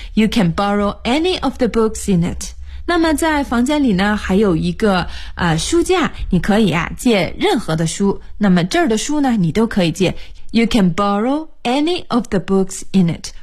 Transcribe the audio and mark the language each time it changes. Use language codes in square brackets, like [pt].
[en] You can borrow any of the books in it. [zh] 那么在房间里呢，还有一个书架，你可以啊借任何的书。那么这儿的书呢，你都可以借。 [en] You can borrow any of the books in it.